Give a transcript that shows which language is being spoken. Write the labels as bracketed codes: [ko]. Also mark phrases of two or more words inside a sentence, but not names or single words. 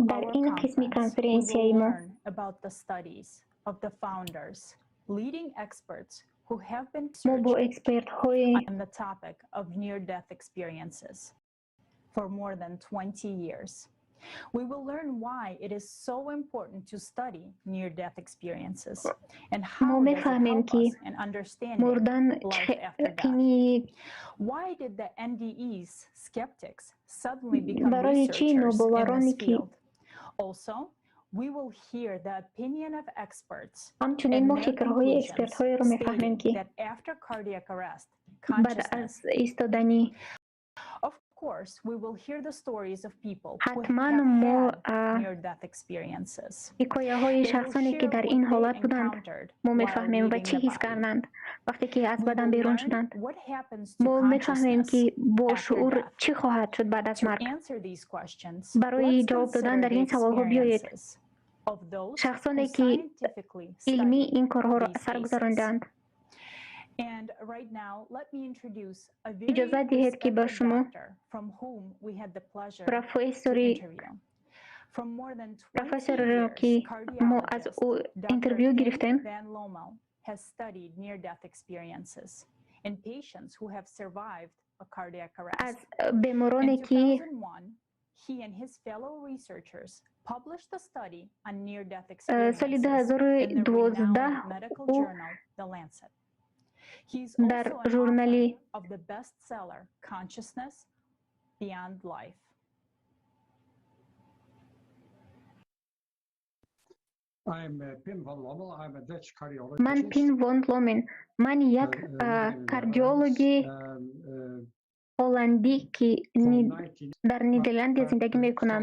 [tg] дар [en] our [tg] ин қисми [en] conference, we [tg] конференсияи [en] will [tg] мо [en] learn about the studies of the founders, leading experts who have been [tg] мо бо [en] researching [tg] экспертҳои [en] on the topic of near-death experiences for more than 20 years. We will learn why it is so important to study near-death experiences and [tg] мо [en] how does it [tg] мефаҳмем [en] help [tg] ки [en] us in understanding [tg] мурдан [en] life after death. [tg] қими [en] Why did the NDEs, skeptics, suddenly become [tg] барои чӣ [en] researchers in [tg] нобовароне [en] this [tg] ки [en] field? Also, we will hear the opinion of experts [tg] ҳамчунин [en] and [tg] мо [en] their [tg] фикрҳои [en] conclusions [tg] экспертҳоеро мефаҳмем ки [en] stating that after cardiac arrest, [tg] баъд аз [en] consciousness. [tg] истодани [en] Of course, we will hear the stories of people who [tg] ҳатман [en] have [tg] мо [en] had near-death experiences. [tg] ҳикояҳои [en] They will [tg] шахсоне ки [en] share [tg] дар [en] what [tg] ин [en] they [tg] ҳолат буданд [en] encountered [tg] мо [en] while [tg] мефаҳмем ва [en] leaving [tg] чӣ [en] the [tg] ҳис [en] body. [tg] карданд вақте ки аз [en] We [tg] бадан [en] will [tg] берун [en] learn [tg] шуданд. [en] what happens to [tg] мо мефаҳмем ки [en] consciousness [tg] бо [en] after [tg] шуур [en] death. [tg] чӣ хоҳад шуд баъд аз [en] To [tg] марг. [en] answer these questions, [tg] барои [en] let's [tg] ҷавоб додан [en] consider [tg] дар [en] the [tg] ин саволҳо биёед. [en] experiences of those [tg] шахсоне [en] who [tg] ки [en] scientifically [tg] илмӣ [en] study [tg] ин корҳоро [en] these [tg] сар [en] cases. [tg] гузаронданд. [en] And right now, let me introduce a very [tg] иҷозат диҳед ки ба [en] respected [tg] шумо [en] doctor from whom we had the pleasure to [tg] профессори [en] interview. From more than 20 [tg] профессорро [en] years, [tg] ки мо аз [en] cardiologist [tg] ӯ [en] Dr. [tg] интервю [en] Kim [tg] гирифтем. [en] Van Lommel has studied near-death experiences in patients who have survived a cardiac [tg] аз [en] arrest. [tg] бемороне [en] In [tg] ки [en] 2001, he and his fellow researchers published a study on near-death experiences [tg] соли in the 2012 [en] renowned medical [tg] ӯ [en] journal, The Lancet. He's [tg] дар [en] also an [tg] журнали [en] author of the bestseller Consciousness Beyond Life. [tg] ман Пин вон Ломен. ман як кардиологи ҳолландӣ, ки дар Нидерландия зиндагӣ мекунам.